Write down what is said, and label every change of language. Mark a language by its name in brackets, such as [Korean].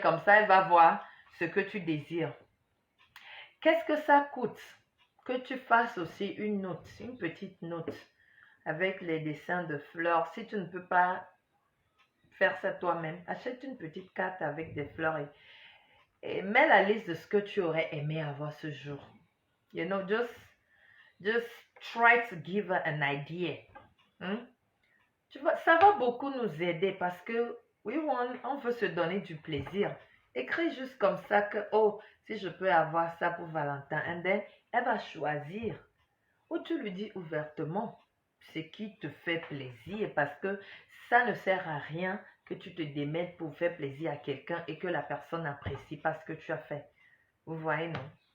[French] Comme ça, elle va voir ce que tu désires. Qu'est-ce que ça coûte? Que tu fasses aussi une note, une petite note avec les dessins de fleurs. Si tu ne peux pas faire ça toi-même, achète une petite carte avec des fleurs et mets la liste de ce que tu aurais aimé avoir ce jour. [English] You know, just try to give her an idea. [French] Tu vois, ça va beaucoup nous aider parce que on veut se donner du plaisir. Écris juste comme ça que, oh, si je peux avoir ça pour Valentin. [English] And then, [French] elle va choisir. Ou tu lui dis ouvertement ce qui te fait plaisir parce que ça ne sert à rien que tu te démènes pour faire plaisir à quelqu'un et que la personne n'apprécie pas ce que tu as fait. Vous voyez, non?